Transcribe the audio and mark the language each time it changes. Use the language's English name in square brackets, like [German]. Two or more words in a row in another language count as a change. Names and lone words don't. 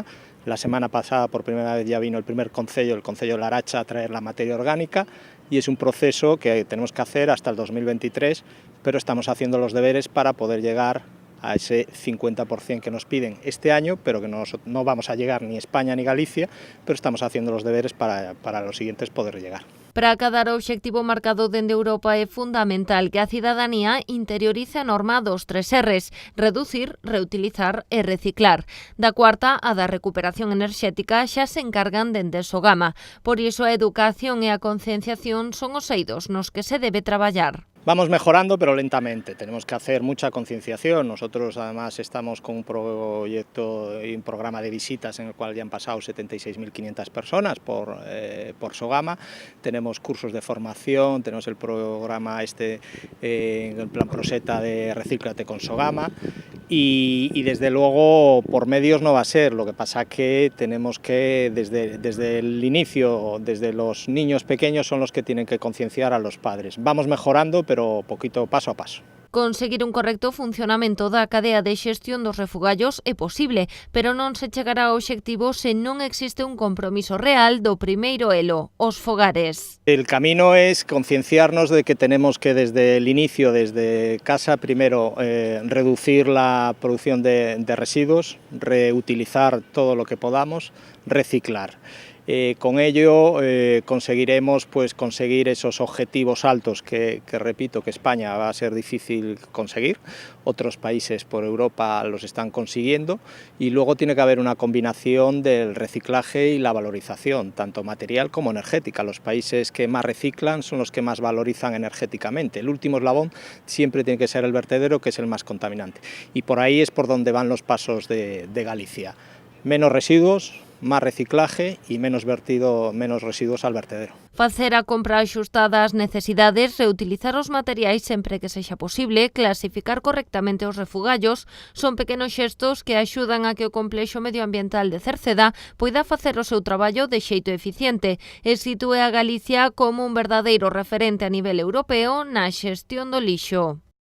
[Spanish] La semana pasada, por primera vez, ya vino el primer concello, el concello de Laracha, a traer la materia orgánica, y es un proceso que tenemos que hacer hasta el 2023, pero estamos haciendo los deberes para poder llegar a ese 50% que nos piden este año, pero que no vamos a llegar ni España ni Galicia, pero estamos haciendo los deberes para los siguientes poder llegar. [Galician] Para acadar o obxectivo marcado dende Europa é fundamental que a cidadanía interiorice a norma dos 3 R's: reducir, reutilizar e reciclar. Da cuarta, a da recuperación enerxética, xa se encargan dende Sogama. Por iso a educación e a concienciación son os eidos nos que se debe traballar. [Spanish] Vamos mejorando, pero lentamente. Tenemos que hacer mucha concienciación. Nosotros, además, estamos con un proyecto y un programa de visitas en el cual ya han pasado 76.500 personas por Sogama. Tenemos cursos de formación, tenemos el programa el plan Proseta de Recíclate con Sogama. Y desde luego por medios no va a ser, lo que pasa que tenemos que desde el inicio, desde los niños pequeños son los que tienen que concienciar a los padres. Vamos mejorando, pero poquito, paso a paso. Conseguir un correcto funcionamento da cadea de xestión dos refugallos é posible, pero non se chegará ao obxectivo se non existe un compromiso real do primeiro elo, os fogares. El camino es concienciarnos de que tenemos que desde el inicio, desde casa, primero reducir la producción de residuos, reutilizar todo lo que podamos, reciclar. Con ello conseguiremos conseguir esos objetivos altos que repito que España va a ser difícil conseguir, otros países por Europa los están consiguiendo, y luego tiene que haber una combinación del reciclaje y la valorización, tanto material como energética. Los países que más reciclan son los que más valorizan energéticamente. El último eslabón siempre tiene que ser el vertedero, que es el más contaminante, y por ahí es por donde van los pasos de Galicia. Menos residuos, máis reciclaje e menos residuos al vertedero. [Galician] Facer a compra axustada ás necesidades, reutilizar os materiais sempre que sexa posible, clasificar correctamente os refugallos, son pequenos xestos que axudan a que o complexo medioambiental de Cerceda poida facer o seu traballo de xeito eficiente e sitúe a Galicia como un verdadeiro referente a nivel europeo na xestión do lixo.